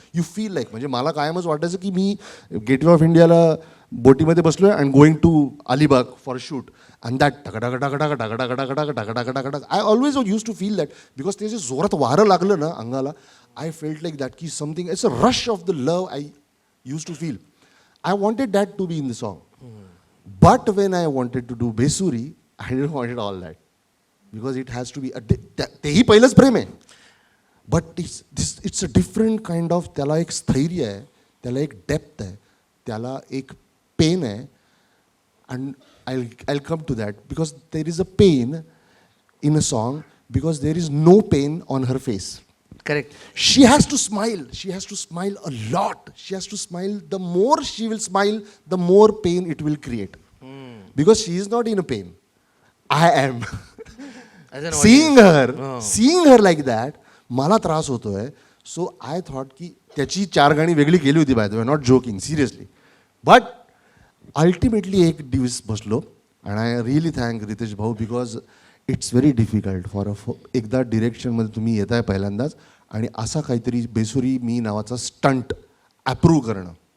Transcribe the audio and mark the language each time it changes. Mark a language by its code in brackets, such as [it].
[en] you feel like [mr] म्हणजे मला कायमच वाटायचं की मी गेटवे ऑफ इंडियाला बोटीमध्ये बसलोय [en] and going to Alibag for shoot and that टकटक I always use to feel that because [mr] ते जे जोरात वारं लागलं ना अंगाला [en] I felt like that की something it's a rush of the love I use to feel. I wanted that to be in the song. But when I wanted to do Besuri, I didn't want it all that. Because it has to be, [mr] तेही पहिलंच प्रेम आहे. [en] But it's a different kind of, [mr] त्याला एक स्थैर्य आहे, त्याला एक depth आहे, त्याला एक पेन आहे. [en] And I'll come to that. Because there is a pain in a song because there is no pain on her face. [mr] Correct. [en] She has to smile. She has to smile a lot. She has to smile. The more she will smile, the more pain it will create. Because she is not in a pain. I am. Seeing her like that, [mr] मला त्रास होतोय. [en] So I thought [mr] की त्याची 4 गाणी वेगळी केली होती [en] By the way, not joking, seriously. But ultimately [mr] एक दिवस बसलो आणि [en] I really thank Ritesh भाऊ because it's very difficult for [mr] एकदा डिरेक्शनमध्ये तुम्ही येताय पहिल्यांदाच आणि असा काहीतरी बेसुरी मी नावाचा स्टंट ॲप्रूव्ह करणं.